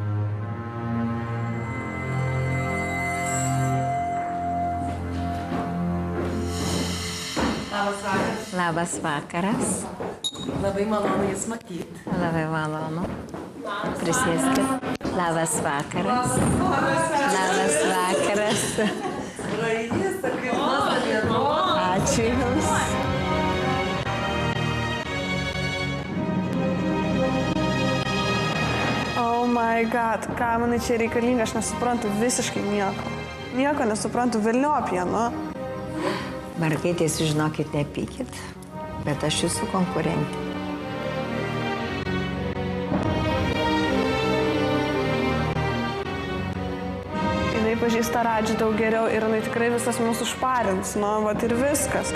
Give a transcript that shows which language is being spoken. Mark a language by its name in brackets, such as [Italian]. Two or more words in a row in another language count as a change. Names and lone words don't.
[Lithuanian] Labas vakaras. Labai malonu Jūs matyti. Labai malonu. Prisėskit. Labas vakaras. Labas vakaras. Ačiū Jums. [English] Oh my god, [Lithuanian] ką man čia reikalinga, aš nesuprantu visiškai nieko. Nieko nesuprantu, velniop ją, nu. Mergaitės, žinokit, nepykit, bet aš Jūsų konkurentė. Jinai pažįsta Radžį daug geriau ir jinai tikrai visas mūsų šparins, nu, vat ir viskas.